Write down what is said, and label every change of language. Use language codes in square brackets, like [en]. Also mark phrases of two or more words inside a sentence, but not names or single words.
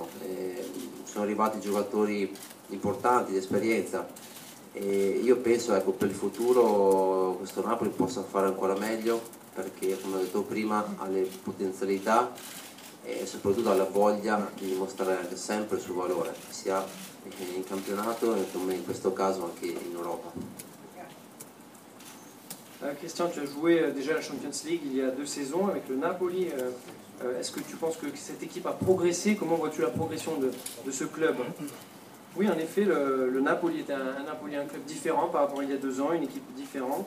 [it] Sono arrivati giocatori importanti, di esperienza, e io penso per il futuro questo Napoli possa fare ancora meglio, perché come ho detto prima ha le potenzialità e soprattutto ha la voglia di dimostrare anche sempre il suo valore, sia in campionato e come in questo caso anche in Europa. [fr] Christian, tu as joué déjà la Champions League il y a 2 saisons avec le Napoli. Est-ce que tu penses que cette équipe a progressé? Comment vois-tu la progression de ce club? Oui, en effet, le Napoli est un club différent par rapport à il y a 2 ans, une équipe différente.